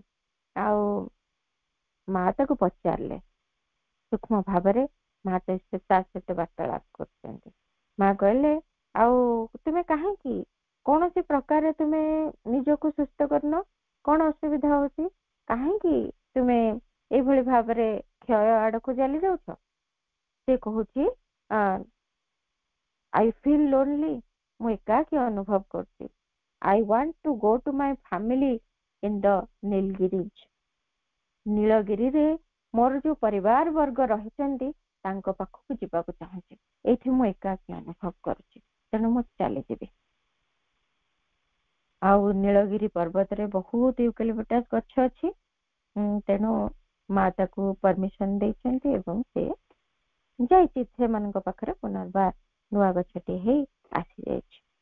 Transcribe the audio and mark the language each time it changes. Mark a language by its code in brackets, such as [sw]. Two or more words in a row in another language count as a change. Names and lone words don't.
[or] ଆଉ ମା ତାକୁ ପଚାରିଲେ ସୂକ୍ଷ୍ମ ଭାବରେ, ମା ତା ସହିତ ବାର୍ତ୍ତାଳାପ କରୁଛନ୍ତି। ମା କହିଲେ ଆଉ ତୁମେ କାହିଁକି କୌଣସି ପ୍ରକାରେ ତୁମେ ନିଜକୁ ସୁସ୍ଥ କରୁନ, କଣ ଅସୁବିଧା ହଉଛି, କାହିଁକି ତୁମେ ଏଇଭଳି ଭାବରେ କ୍ଷୟ ଆଡକୁ ଚାଲି ଯାଉଛ? ସେ କହୁଛି [en] I feel lonely, [or] ମୁଁ ଏକାକୀ ଅନୁଭବ କରୁଛି। [en] I want to go to my family in the Nilgiris, [or] ନୀଳଗିରିରେ ମୋର ଯୋଉ ପରିବାର ବର୍ଗ ରହିଛନ୍ତି ତାଙ୍କ ପାଖକୁ ଯିବାକୁ ଚାହୁଁଛି, ଏଇଠି ମୁଁ ଏକାକୀ ଅନୁଭବ କରୁଛି, ତେଣୁ ମୁଁ ଚାଲିଯିବି। ଆଉ ନୀଳଗିରି ପର୍ବତରେ ବହୁତ ୟୁକାଲିପ୍ଟାସ ଗଛ ଅଛି, ତେଣୁ ମା ତାକୁ ପରମିଶନ ଦେଇଛନ୍ତି ଏବଂ ସେ ଯାଇଛି, ସେମାନଙ୍କ ପାଖରେ ପୁନର୍ବାର ନୂଆ ଗଛଟି ହେଇ ଆସିଯାଇଛି।